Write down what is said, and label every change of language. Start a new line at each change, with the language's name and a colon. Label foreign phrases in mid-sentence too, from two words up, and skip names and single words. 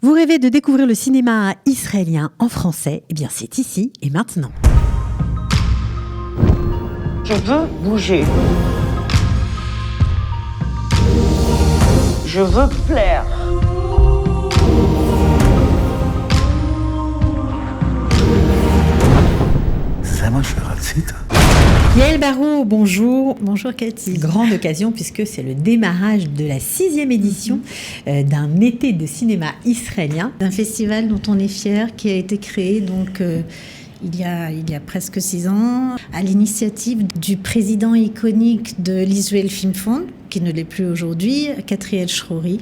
French: Vous rêvez de découvrir le cinéma israélien en français? Eh bien, c'est ici et maintenant. Je veux bouger. Je veux plaire.
Hebrew: זה מה שרצית?
French: Yael Barrault, bonjour. Bonjour Cathy. Grande occasion puisque c'est le démarrage de la 6e édition d'un été de cinéma israélien. D'un festival dont on est fier, qui a été créé donc il y a presque 6 ans, à l'initiative du président iconique de l'Israel Film Fund, qui ne l'est plus aujourd'hui, Katriel Shrouri.